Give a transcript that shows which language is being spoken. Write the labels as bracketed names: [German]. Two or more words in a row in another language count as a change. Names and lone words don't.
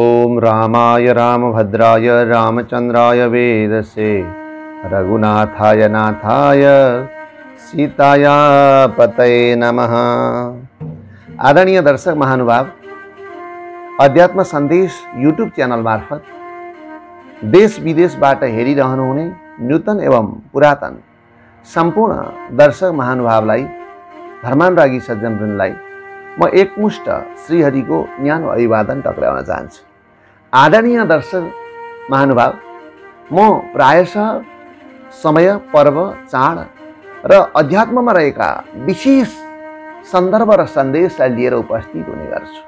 [Sanskrit] ओम रामाय रामभद्राय रामचंद्राय वेदसे रघुनाथाय नाथाय सीताया पतये नमः। [Nepali] आदरणीय दर्शक महानुभाव, अध्यात्म सन्देश यूट्यूब चैनल मार्फत देश विदेशबाट हेरिरहनुहुने नूतन एवं पुरातन सम्पूर्ण दर्शक महानुभावलाई, धर्मानुरागी सज्जनवृन्दलाई म एकमुष्ट श्रीहरिको न्यानो अभिवादन टक्राउन चाहन्छु। आदरणीय दर्शक महानुभाव, म प्रायशः समय, पर्व, चाड र अध्यात्ममा रहेका विशेष सन्दर्भ र सन्देशलाई लिएर उपस्थित हुने गर्छु।